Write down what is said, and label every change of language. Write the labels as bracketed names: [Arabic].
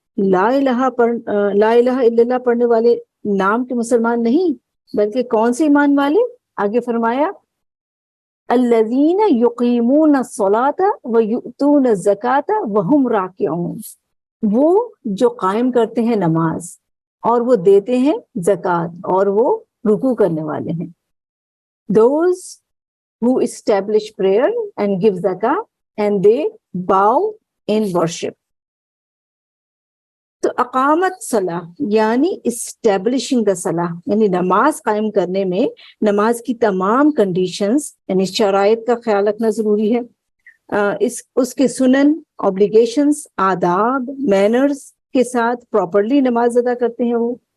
[Arabic] لا الہ الا اللہ [Urdu] پڑھنے والے نام کے مسلمان نہیں، بلکہ کون سے ایمان والے؟ آگے فرمایا [Arabic] الذین یقیمون الصلاۃ ویؤتون الزکاۃ وہم راکعون، [Urdu] وہ جو قائم کرتے ہیں نماز اور وہ دیتے ہیں زکوٰۃ اور وہ رکوع کرنے والے ہیں. [English] Those who establish prayer and give zakah and they bow in worship. [Urdu] تو اقامت صلاح یعنی [English] establishing the صلاح، [Urdu] یعنی نماز قائم کرنے میں نماز کی تمام کنڈیشنز یعنی شرائط کا خیال رکھنا ضروری ہے. اس کے سنن، اوبلیگیشنز، آداب، مینرز کے ساتھ پراپرلی نماز ادا کرتے ہیں وہ.